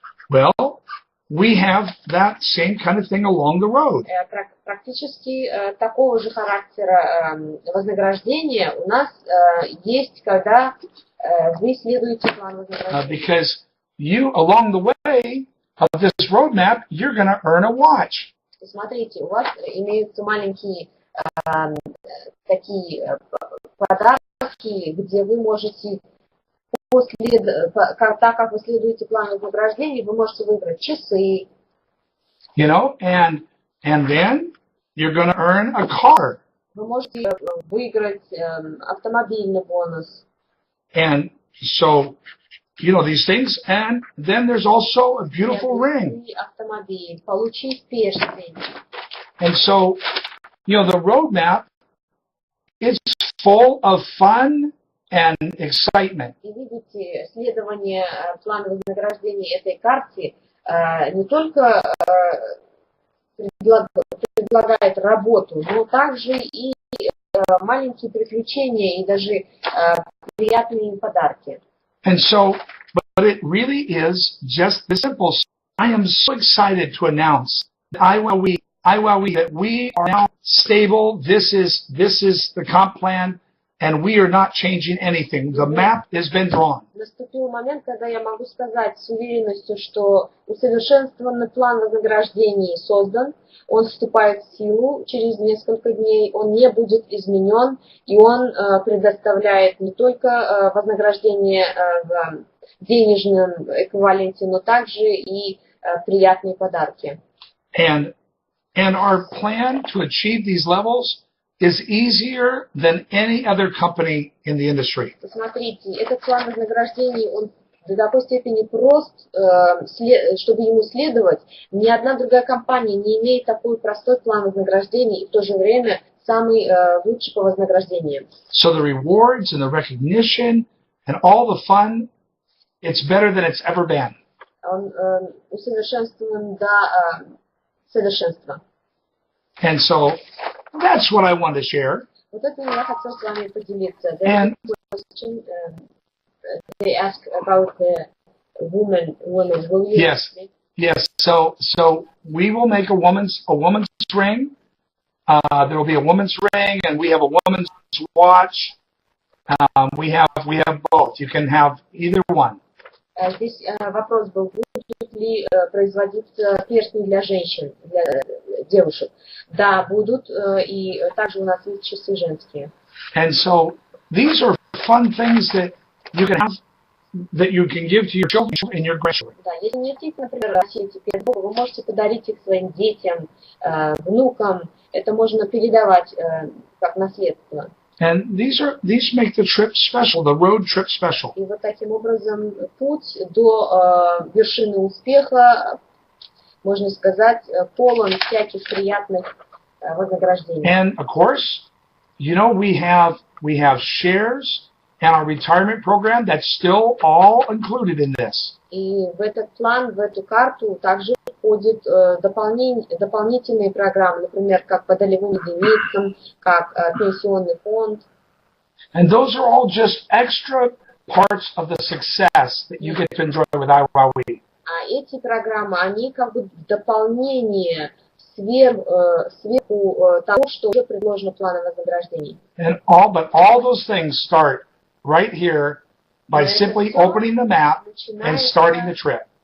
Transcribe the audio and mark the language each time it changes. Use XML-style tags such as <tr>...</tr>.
<en>Well, we have that same kind of thing along the road.</en> <ru>Практически такого же характера вознаграждения у нас есть, когда вы следуете плану вознаграждения.</ru> <en>Because you, along the way of this roadmap, you're going to earn a watch.</en> <ru>Смотрите, у вас имеются маленькие такие подарки, где вы можете, так как вы следуете плану вознаграждения, вы можете выиграть часы.</ru> <en>You know, and then you're going to earn a car.</en> <ru>Вы можете выиграть автомобильный бонус.</ru> <en>And so, you know, these things. And then there's also a beautiful ring.</en> <ru>Автомобиль, получить перстень.</ru> <en>And so, you know, the roadmap is full of fun and excitement.</en> <ru>И видите, следование плана вознаграждения этой карте не только предлагает работу, но также и маленькие приключения и даже приятные подарки.</ru> <en>And so, but it really is just this simple. I am so excited to announce that iWowWe, that we are now stable. This is the comp plan, and we are not changing anything. The map has been drawn.</en> <ru>Наступил момент, когда я могу сказать с уверенностью, что усовершенствованный план вознаграждений создан, он вступает в силу через несколько дней, он не будет изменен, и он предоставляет не только вознаграждение в денежном эквиваленте, но также и приятные подарки.</ru> <en>And our plan to achieve these levels is easier than any other company in the industry.</en> <ru>Посмотрите, этот план вознаграждений, он до такой степени прост, чтобы ему следовать. Ни одна другая компания не имеет такой простой план вознаграждений и в то же время самый лучший по вознаграждениям.</ru> <en>So the rewards and the recognition and all the fun, it's better than it's ever been.</en> <ru>Он усовершенствован до совершенства.</ru> <en>And so that's what I wanted to share.</en> <ru>Вот это я хотел с вами поделиться.</ru> <en>And Question, they ask about the women. Will you? Yes. So we will make a woman's ring. There will be a woman's ring, and we have a woman's watch. We have both. You can have either one.</en> <ru>Здесь вопрос был, будут ли производиться перстни для женщин, для девушек. Да, будут, и также у нас есть часы женские.</ru> <en>And so these are fun things that you can have, that you can give to your children and your grandchildren.</en> <ru>Да, если не хотите, например, носить передбог, вы можете подарить их своим детям, внукам. Это можно передавать как наследство.</ru> <en>And these make the trip special, the road trip special.</en> <ru>И вот таким образом путь до вершины успеха, можно сказать, полон всяких приятных вознаграждений.</ru> <en>And of course, you know, we have shares and our retirement program that's still all included in this.</en> <ru>И в этот план, в эту карту также входят дополнительные программы, например, как по долевым единицам, как пенсионный фонд.</ru> <en>And those are all just extra parts of the success that you get to enjoy with iWowWe.</en> <ru>А эти программы, они как бы дополнение сверху того, что уже предложено в плане вознаграждений.</ru> <en>But all those things start right here by simply opening the map and starting the trip.</en>